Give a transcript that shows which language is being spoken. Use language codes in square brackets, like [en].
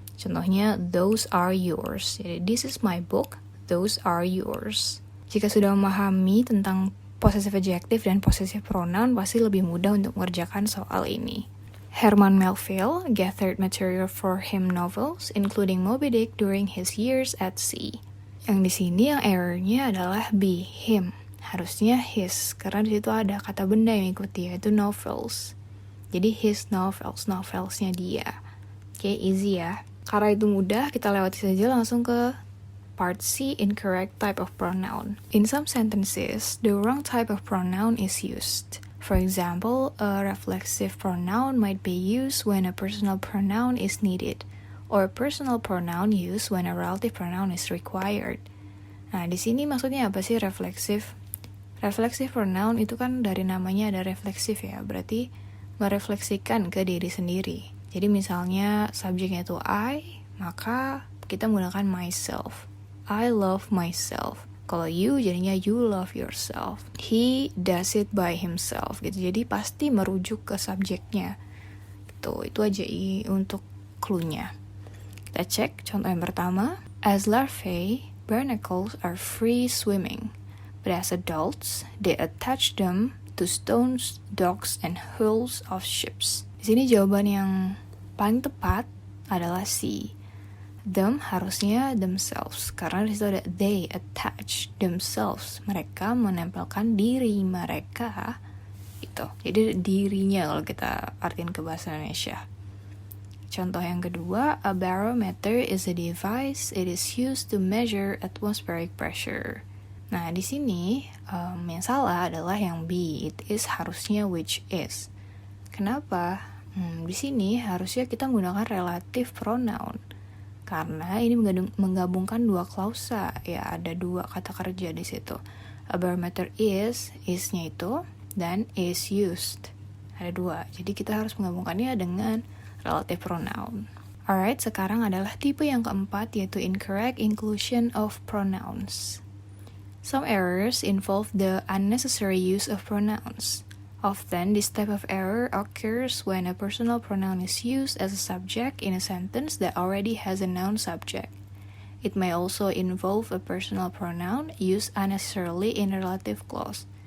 [id] Contohnya, [en] those are yours. [id] Jadi, [en] this is my book, those are yours. [id] Jika sudah memahami tentang possessive adjective dan possessive pronoun, pasti lebih mudah untuk mengerjakan soal ini. [en] Herman Melville gathered material for hymn novels, including Moby Dick during his years at sea. [id] Yang di sini yang errornya adalah be, him. Harusnya his, karena di situ ada kata benda yang ikuti, yaitu novels. Jadi his novels, novelsnya dia. Oke, easy ya. Karena itu mudah, kita lewati saja langsung ke part C, incorrect type of pronoun. [en] In some sentences, the wrong type of pronoun is used. For example, a reflexive pronoun might be used when a personal pronoun is needed, or a personal pronoun used when a relative pronoun is required. [id] Nah, di sini maksudnya apa sih reflexive? Reflexive pronoun itu kan dari namanya ada refleksif ya, berarti merefleksikan ke diri sendiri. Jadi misalnya subjeknya itu I, maka kita menggunakan myself. [en] I love myself. Kalau you jadinya you love yourself. He does it by himself gitu. [id] Jadi pasti merujuk ke subjeknya. Itu aja untuk clue-nya. Kita cek contoh yang pertama. [en] As larvae, barnacles are free swimming, but as adults, they attach them to stones, docks, and hulls of ships. [id] Di sini jawaban yang paling tepat adalah C. Them harusnya themselves, karena di situ ada they attach themselves. Mereka menempelkan diri mereka, gitu. Jadi dirinya kalau kita artiin ke bahasa Indonesia. Contoh yang kedua, [en] a barometer is a device. It is used to measure atmospheric pressure. [id] Nah, di sini yang salah adalah yang B. [en] It is harusnya which is. Kenapa? [id] Di sini harusnya kita menggunakan relative pronoun. Karena ini menggabungkan dua klausa, ya ada dua kata kerja di situ. [en] A barometer is-nya [id] itu, dan [en] is used. [id] Ada dua, jadi kita harus menggabungkannya dengan relative pronoun. Alright, sekarang adalah tipe yang keempat, yaitu incorrect inclusion of pronouns. [en] Some errors involve the unnecessary use of pronouns. Often, this type of error occurs when a personal pronoun is used as a subject in a sentence that already has a noun subject. It may also involve a personal pronoun used unnecessarily in a relative clause.